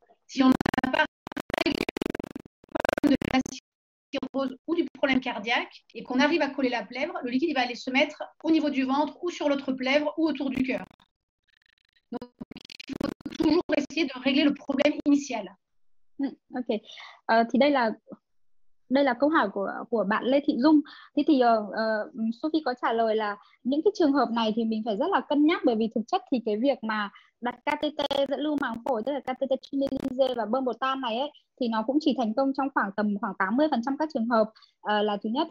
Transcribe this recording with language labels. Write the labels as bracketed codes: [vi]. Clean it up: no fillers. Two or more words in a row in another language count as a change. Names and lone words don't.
[fr] Si on n'a pas réglé le problème de la cirrhose ou du problème cardiaque et qu'on arrive à coller la plèvre, le liquide il va aller se mettre au niveau du ventre ou sur l'autre plèvre ou autour du cœur. Donc, il faut toujours essayer de régler le problème initial. Ok. [vi] Thì đây là câu hỏi của bạn Lê Thị Dung. Thế thì Sophie có trả lời là những cái trường hợp này thì mình phải rất là cân nhắc, bởi vì thực chất thì cái việc mà đặt catheter dẫn lưu màng phổi, tức là [fr] catheter tunnelisé [vi] và bơm bột tan này ấy, thì nó cũng chỉ thành công trong khoảng 80% các trường hợp là thứ nhất.